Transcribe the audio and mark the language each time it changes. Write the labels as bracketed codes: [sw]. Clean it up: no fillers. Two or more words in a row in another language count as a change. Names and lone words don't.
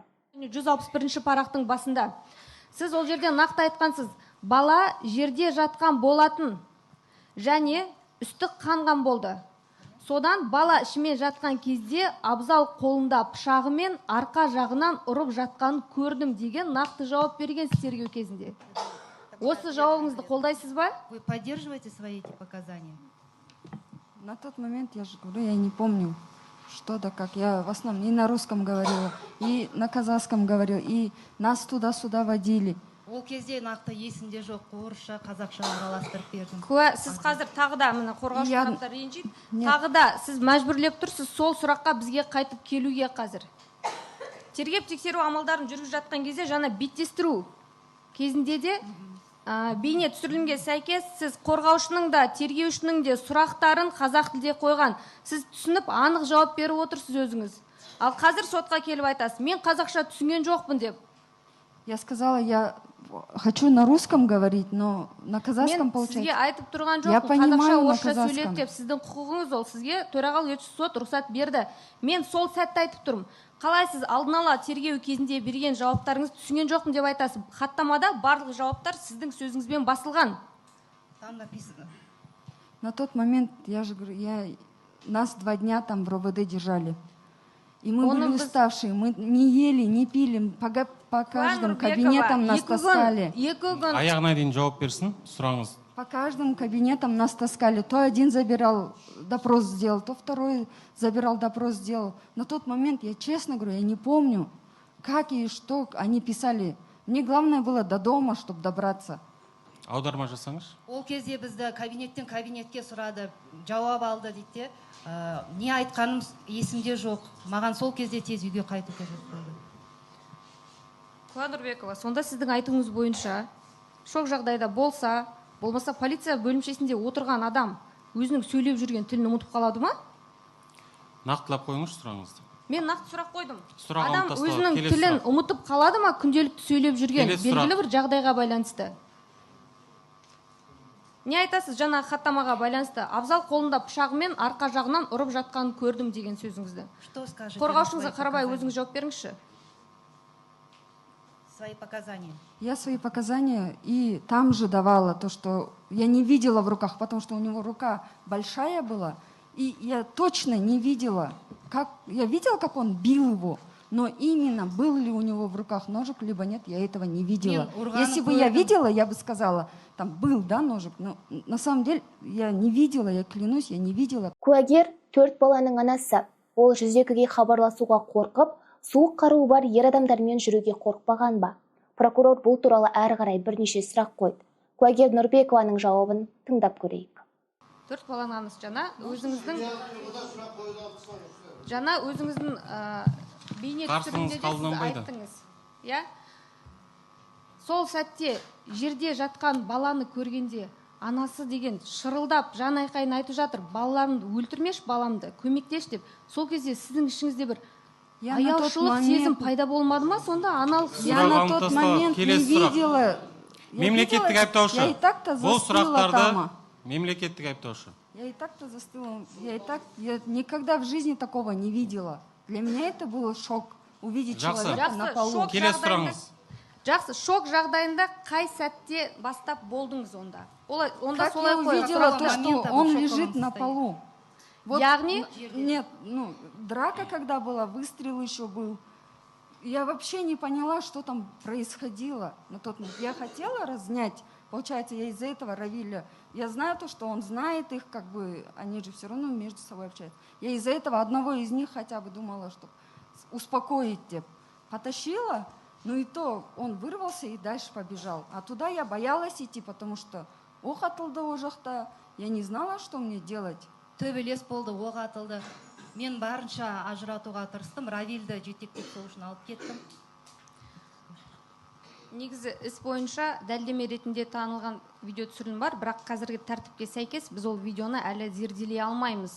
[kk] 161 парақтың басында сіз ол жерде нақты айтқансыз, бала жерде жатқан болатын және үсті қанған болды. Содан бала ішімен жатқан кезде Абзал қолында пышағымен арқа жағынан ұрып жатқанын көрдім деген нақты жауап берген тергеу кезінде. Осы жауабыңызды қолдайсыз ба? [ru] Вы поддерживаете свои эти показания? На тот момент, я же говорю, я не помню, что да как. Я в основном и на русском говорила, и на казахском говорила, и нас туда-сюда водили. [kk] Ол кезде нақты есінде жоқ, орысша, қазақша араластырып бердім. Куә, сіз қазір тағы да міне қорғаушы тараптар ренжиді. Тағы да сіз мәжбүрлеп тұрсыз сол сұраққа бізге қайтып келуге қазір. Тергеп тексеру амалдарын жүргізіп жатқан кезде жаңа беттестіру кезінде де бейне түсірілімге сәйкес сіз қорғаушының да тергеушінің де сұрақтарын қазақ тілде қойған. Сіз түсініп анық жауап беріп отырсыз өзіңіз. Ал қазір сотқа келіп айтасыз, мен қазақша түсінген жоқпын деп. [ru] Я сказала, я хочу на русском говорить, но на казахском получается. [kk] Мен сізге айтып тұрған жоқпын, [ru] Я понимаю на [kk] қазақша орысша сөйлеп [ru] казахском. [kk] деп, сіздің құқығыңыз ол, сізге төрағалық етуші сот рұқсат берді. Мен сол сәтті айтып тұрмын. Қалай сіз алдын ала тергеу кезінде берген жауаптарыңызды түсінген жоқпын деп айтасыз. Хаттамада барлық жауаптар сіздің сөзіңізбен басылған. [ru] Там написано. На тот момент, я же говорю, нас 2 дня там в РОВД держали. И мы были уставшие, мы не ели, не пили, по каждым кабинетам нас таскали. [kk] Аяғына дейін жауап берсін, сұраңыз. [ru] По каждым кабинетам нас таскали. То один забирал, допрос сделал, то второй забирал, допрос сделал. На тот момент, я честно говорю, я не помню, как и что они писали. Мне главное было до дома, чтобы добраться. [kk] Аударма жасаңыз. Ол кезде бізді кабинеттен кабинетке сұрады, жауап алды дейді. Не айтқаным есімде жоқ. Маған сол кезде тез үйге қайту керек болды. Куә Нұрбекова, сонда сіздің айтуыңыз бойынша шок жағдайда болмаса полиция бөлімшесінде отырған адам өзінің сөйлеп жүрген тілін ұмытып қалады ма? Нақтылап қойыңыз сұраңызды. Мен нақты сұрақ қойдым. Сұрағын Адам тастау, өзінің келесі тілін сұрақ. ұмытып қалады ма күнделікті сөйлеп жүрген Келесі белгілі сұрақ. бір жағдайға байланысты? Не айтасыз жаңа хаттамаға байланысты? Абзал қолында пышағымен арқа жағынан ұрып жатқанын көрдім деген сөзіңізді. [ru] Что скажете? [kk] Қорғаушыңызға қарабай өзіңіз жауап беріңізші. [ru] Свои показания. Я свои показания и там же давала то, что я не видела в руках, потому что у него рука большая была, и я точно не видела, я видела, как он бил его, но именно был ли у него в руках ножик, либо нет, я этого не видела. Если бы я видела, я бы сказала, там был, да, ножик, но на самом деле я не видела, я клянусь, я не видела. [kk] Куәгер 4 баланың анасы. Ол 102-ге хабарласуға қорқып, суық қаруы бар ер адамдармен жүруге қорықпаған ба? Прокурор бұл туралы әрі қарай бірнеше сұрақ қойды. Куәгер Нұрбекованың жауабын тыңдап көрейік. 4 баланың анасы жаңа өзіңіздің бейне түсірімде де сіз айттыңыз. [ru] Я? [kk] Сол сәтте жерде жатқан баланы көргенде анасы деген шырылдап жан айқайын айтып жатыр, балаларымды өлтірмеш, баламды көмектеш деп. Сол кезде сіздің ішіңізде бір аяушылық сезім пайда болмады ма? Сонда аналық [ru] Я на тот момент не видела. [kk] Мемлекеттік айыптаушы. [ru] Я и так-то [kk] Бұл [ru] застыла [kk] сұрақтарды [ru] там. [kk] мемлекеттік айыптаушы. [ru] Я и так-то застыла. Я никогда в жизни такого не видела. Для меня это был шок. Увидеть человека на полу. [kk] Келесі сұраңыз. Жақсы, шок жағдайында қай сәтте бастап болдыңыз онда? Онда [ru] Как [kk] солай [ru] я увидела то, что он лежит на полу. Вот, [kk] Яғни? [ru] Нет, драка когда была, выстрел еще был. Я вообще не поняла, что там происходило на тот момент. Я хотела разнять. Получается, я из-за этого Равиля. Я знаю то, что он знает их, как бы, они же все равно между собой общаются. Я из-за этого одного из них хотя бы думала, что успокоить. Потащила, Ну и то он вырвался и дальше побежал. А туда я боялась идти, потому что [kk] оқ атылды о жақта. [ru] Я не знала, что мне делать. [kk] Төбелес болды, оқ атылды. Мен барынша ажыратуға тырыстым, Равильді жетектеп сол үшін алып кеттім. Негізі іс бойынша дәлдеме ретінде танылған видео түсірілім бар, бірақ қазіргі тәртіпке сәйкес біз ол видеоны әлі зерделей алмаймыз.